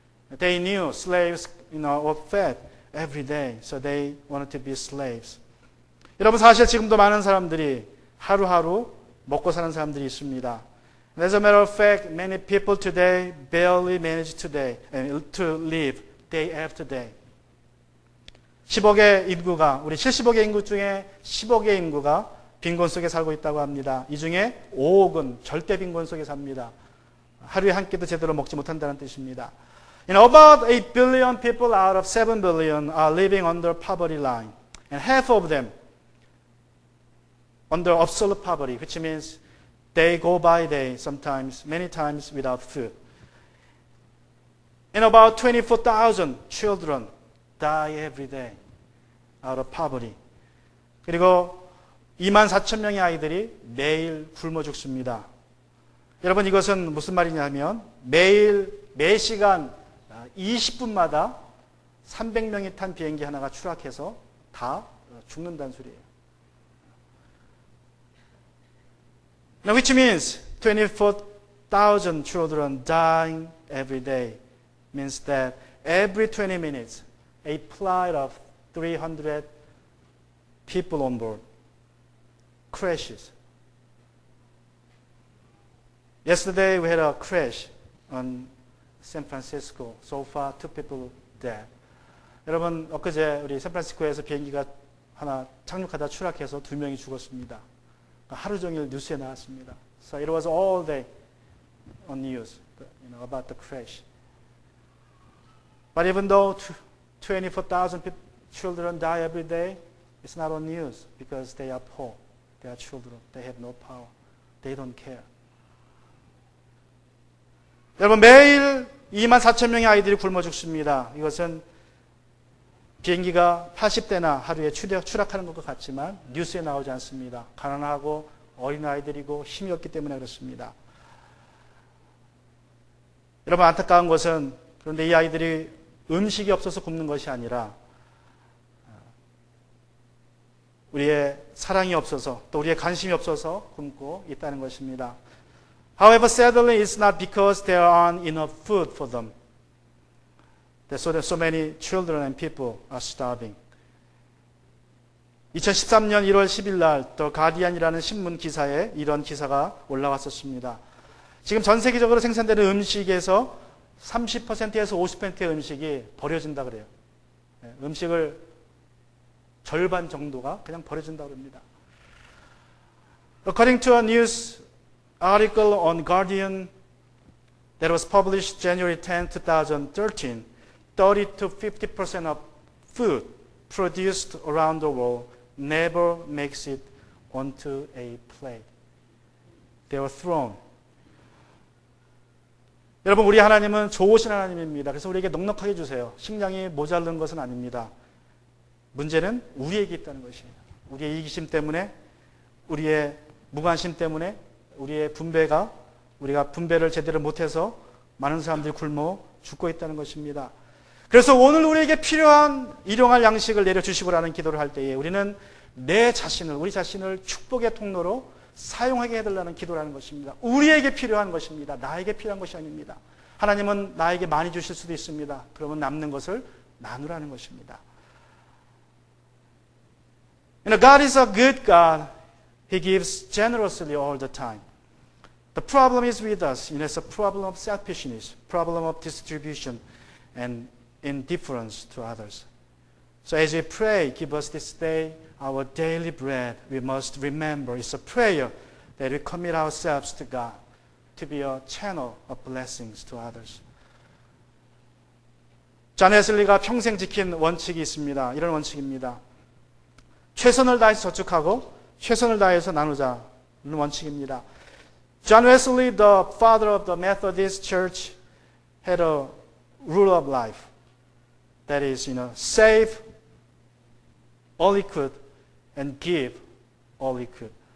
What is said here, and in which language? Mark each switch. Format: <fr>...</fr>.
<en>They knew slaves, were fed every day, so they wanted to be slaves.</en> <ko>여러분, 사실 지금도 많은 사람들이 하루하루 먹고 사는 사람들이 있습니다.</ko> <en>As a matter of fact, many people today barely manage today to live day after day.</en> <ko>10억의 인구가, 우리 70억의 인구 중에 10억의 인구가 빈곤 속에 살고 있다고 합니다. 이 중에 5억은 절대 빈곤 속에 삽니다. 하루에 한 끼도 제대로 먹지 못한다는 뜻입니다.</ko> <en>About 8 billion people out of 7 billion are living under poverty line. And half of them under absolute poverty, which means they go by day, sometimes, many times without food. And about 24,000 children die every day out of poverty.</en> <ko>그리고 24,000명의 아이들이 매일 굶어 죽습니다. 여러분, 이것은 무슨 말이냐면 매 시간 20분마다 300명이 탄 비행기 하나가 추락해서 다 죽는다는 소리예요.</ko> <en>Now, which means 24,000 children dying every day means that every 20 minutes a flight of 300 people on board crashes. Yesterday we had a crash on San Francisco. So far, 2 people dead.</en> <ko>여러분, 엊그제 우리 샌프란시스코에서 비행기가 하나 착륙하다 추락해서 2명이 죽었습니다. 하루 종일 뉴스에 나왔습니다.</ko> <en>So it was all day on news, about the crash. But even though 24,000 children die every day, it's not on news because they are poor. They are children. They have no power. They don't care.</en> <ko>여러분, 매일 24,000명의 아이들이 굶어 죽습니다. 이것은 비행기가 80대나 하루에 추락하는 것과 같지만 뉴스에 나오지 않습니다. 가난하고 어린아이들이고 힘이 없기 때문에 그렇습니다. 여러분, 안타까운 것은 그런데 이 아이들이 음식이 없어서 굶는 것이 아니라 우리의 사랑이 없어서 또 우리의 관심이 없어서 굶고 있다는 것입니다.</ko> <en>However, sadly, it's not because there aren't enough food for them. so that so many children and people are starving.</en> <ko>2013년 1월 10일 날 더 가디언이라는 신문 기사에 이런 기사가 올라왔었습니다. 지금 전 세계적으로 생산되는 음식에서 30%에서 50%의 음식이 버려진다 그래요. 음식을 절반 정도가 그냥 버려진다고 합니다.</ko> <en>According to a news article on Guardian that was published January 10, 2013, 30 to 50% of food produced around the world never makes it onto a plate. They were thrown.</en> <ko>여러분, 우리 하나님은 좋으신 하나님입니다. 그래서 우리에게 넉넉하게 주세요. 식량이 모자른 것은 아닙니다. 문제는 우리에게 있다는 것이에요. 우리의 이기심 때문에, 우리의 무관심 때문에, 우리의 우리가 분배를 제대로 못해서 많은 사람들이 굶어 죽고 있다는 것입니다. 그래서 오늘 우리에게 필요한 일용할 양식을 내려주시고라는 기도를 할 때에 우리는 우리 자신을 축복의 통로로 사용하게 해달라는 기도라는 것입니다. 우리에게 필요한 것입니다. 나에게 필요한 것이 아닙니다. 하나님은 나에게 많이 주실 수도 있습니다. 그러면 남는 것을 나누라는 것입니다.</ko> <en>God is a good God. He gives generously all the time. The problem is with us. It's a problem of selfishness, problem of distribution, and indifference to others. So as we pray, give us this day our daily bread, we must remember it's a prayer that we commit ourselves to God to be a channel of blessings to others.</en> <ko>존 웨슬리가 평생 지킨 원칙이 있습니다. 이런 원칙입니다. 최선을 다해서 저축하고 최선을 다해서 나누자는 원칙입니다.</ko> <en>John Wesley, the father of the Methodist Church, had a rule of life. That is, save all he could and give all he could.</en>